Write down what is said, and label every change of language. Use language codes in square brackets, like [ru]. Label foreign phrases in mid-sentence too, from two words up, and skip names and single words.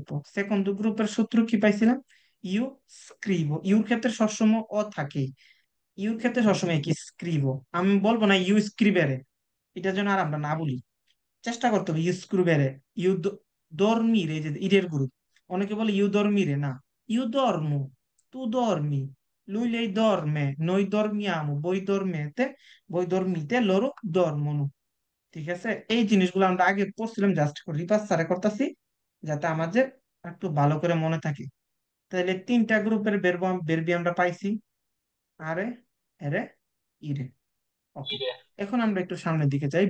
[bn] সেকন্ড গ্রুপের সূত্র কি পাইছিলাম, [it] io scrivo. [bn] ইউর ক্ষেত্রে সবসময় ও থাকে, ইউর ক্ষেত্রে সবসময় কি স্ক্রিবো। আমি বলবো না [it] io scrivere, [bn] এটা যেন আর আমরা না বলি। চেষ্টা করতে হবে [it] io scrivere. io dormire, [bn] যে ইরের গ্রুপ। অনেকে বলে [it] io dormire, [bn] না, [it] io dormo, tu dormi, lui lei dorme, noi dormiamo, voi dormete, voi dormite, loro dormono. [bn] ঠিক আছে, এই জিনিসগুলো আমরা আগে পড়ছিলাম, জাস্ট রিপাস করতেছি যাতে আমাদের একটু ভালো করে মনে থাকে। তাহলে তিনটা গ্রুপের বেরবি আমরা পাইছি, আরে, এরে, ইরে। ওকে, এখন আমরা একটু সামনের দিকে যাই।